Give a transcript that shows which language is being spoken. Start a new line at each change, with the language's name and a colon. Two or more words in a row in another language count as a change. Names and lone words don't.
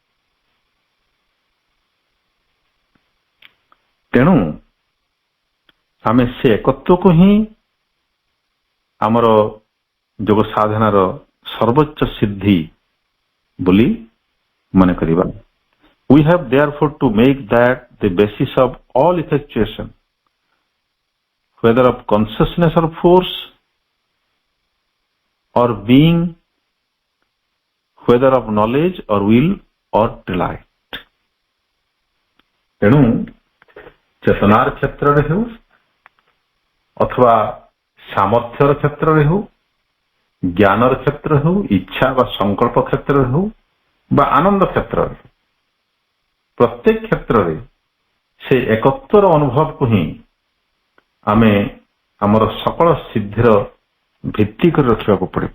Odia: ତେଣୁ ଆମେ ସେ ଏକତ୍ୱକୁ ହିଁ ଆମର ଯୋଗ ସାଧନାର ସର୍ବୋଚ୍ଚ ସିଦ୍ଧି ବୋଲି ମନେ କରିବା।
English: We have therefore to make that the basis of all effectuation, whether of consciousness or force, or being, whether of knowledge or will or delight।
Odia: ତେଣୁ ଚେତନାର କ୍ଷେତ୍ରରେ ହେଉ ଅଥବା ସାମର୍ଥ୍ୟର କ୍ଷେତ୍ରରେ ହେଉ, ଜ୍ଞାନର କ୍ଷେତ୍ର ହେଉ, ଇଚ୍ଛା ବା ସଂକଳ୍ପ କ୍ଷେତ୍ରରେ ହେଉ ବା ଆନନ୍ଦ କ୍ଷେତ୍ରରେ, ପ୍ରତ୍ୟେକ କ୍ଷେତ୍ରରେ ସେ ଏକତ୍ୱର ଅନୁଭବକୁ ହିଁ ଆମେ ଆମର ସକଳ ସିଦ୍ଧିର ଭିତ୍ତି କରି ରଖିବାକୁ ପଡ଼ିବ।